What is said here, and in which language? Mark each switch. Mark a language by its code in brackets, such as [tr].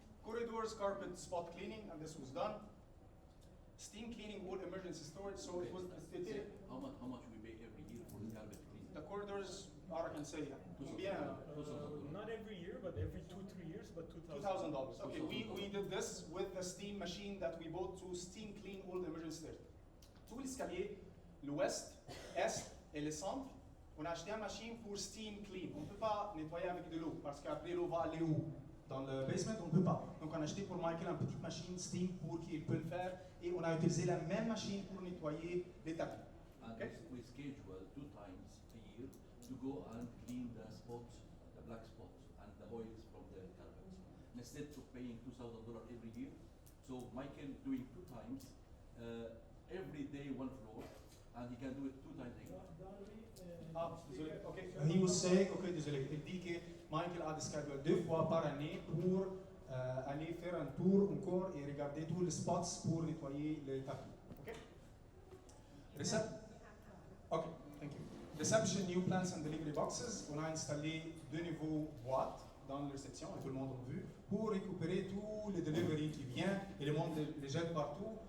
[en] Corridors, carpet, spot cleaning, and this was done. Steam cleaning, all emergency storage. So it was. How much we pay every year for the carpet cleaning? The corridors are, I can say, yeah. Not every year, but every 2-3 years, but $2,000. Okay, we did this with the steam machine that we bought to steam clean all the emergency stairs. [fr] Tous les escaliers, l'ouest, est et le centre, on a acheté une machine pour steam clean. On ne peut pas nettoyer avec de l'eau parce qu'après l'eau va aller où? Dans le basement, on ne peut pas. Donc on a acheté pour Michael une petite machine steam pour qu'il peut le faire et on a utilisé la même machine pour nettoyer les tapis. [en] And Okay. we schedule 2 times a year to go and clean the spots, the black spots, and the oils from the carpets. Instead of paying $2,000 every year, so Michael doing 2 times, every day 1 floor, and he can do it 2 times a year. [fr] Ah, désolé. Okay. [en] He was saying, okay, désolé. [fr] Il dit que Michael a des schedules 2 fois par année pour aller faire un tour encore et regarder tous les spots pour nettoyer les tapis. Okay. [en] Okay, thank you. Reception, new plants and delivery boxes. [fr] On a installé 2 nouveaux boîtes dans la réception, et tout le monde a vu, pour récupérer tous les deliveries qui viennent et le monde les jette partout.